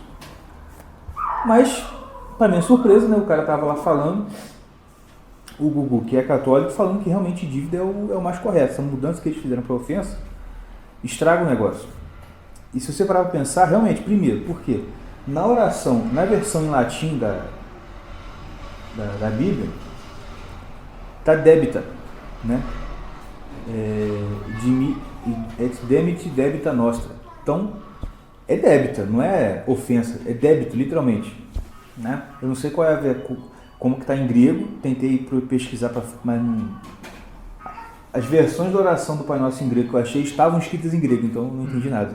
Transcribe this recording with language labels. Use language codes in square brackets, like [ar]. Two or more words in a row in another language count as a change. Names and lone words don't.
[pt] Mas, para minha surpresa, né, o cara tava lá falando, o Gugu, que é católico, falando que realmente dívida é o mais correto. Essa mudança que eles fizeram para ofensa estraga o negócio. E se você parar para pensar, realmente, primeiro, por quê? Na oração, na versão em latim da Bíblia, está débita, né? [la] Et demit debita nostra. [pt] Então, é débita, não é ofensa, é débito, literalmente. Né? Eu não sei como que está em grego, tentei pesquisar, mas não... As versões da oração do Pai Nosso em grego que eu achei estavam escritas em grego, então não entendi nada.